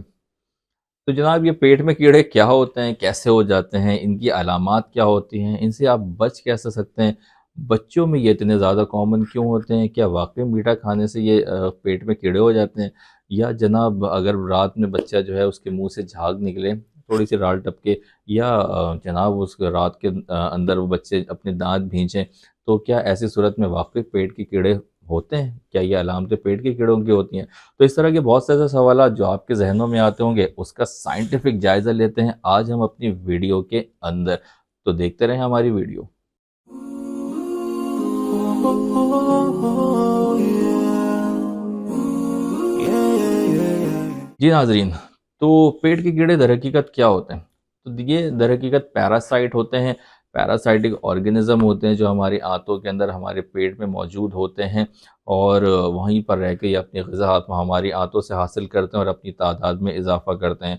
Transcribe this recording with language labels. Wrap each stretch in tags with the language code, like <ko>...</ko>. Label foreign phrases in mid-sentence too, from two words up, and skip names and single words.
<hi>तो जनाब, ये पेट में कीड़े क्या होते हैं, कैसे हो जाते हैं, इनकी अलामात क्या होती हैं, इनसे आप बच कैसे सकते हैं, बच्चों में ये इतने ज़्यादा कॉमन क्यों होते हैं, क्या वाकई मीठा खाने से ये पेट में कीड़े हो जाते हैं, या जनाब अगर रात में बच्चा जो है उसके मुंह से झाग निकले, थोड़ी सी राल टपके, या जनाब उस रात के अंदर वो बच्चे अपने दांत भींचें, तो क्या ऐसी सूरत में वाकई पेट के कीड़े होते हैं, क्या ये अलामतें पेट के कीड़ों की होती हैं? तो इस तरह के बहुत से ऐसे सवाल जो आपके जहनों में आते होंगे, उसका साइंटिफिक जायज़ा लेते हैं आज हम अपनी वीडियो के अंदर। तो देखते रहें हमारी वीडियो।</hi> <en>oh yeah, yeah, yeah, yeah, yeah.</en> <hi>जी नाज़रीन, तो पेट के कीड़े दरहकीकत क्या होते हैं? तो ये दरहकीकत पैरासाइट होते हैं, पैरासाइटिक ऑर्गेनिज़्म होते हैं जो हमारी आंतों के अंदर हमारे पेट में मौजूद होते हैं, और वहीं पर रह के ये अपनी ग़िज़ा हमारी आंतों से हासिल करते हैं और अपनी तादाद में इज़ाफ़ा करते हैं।</hi>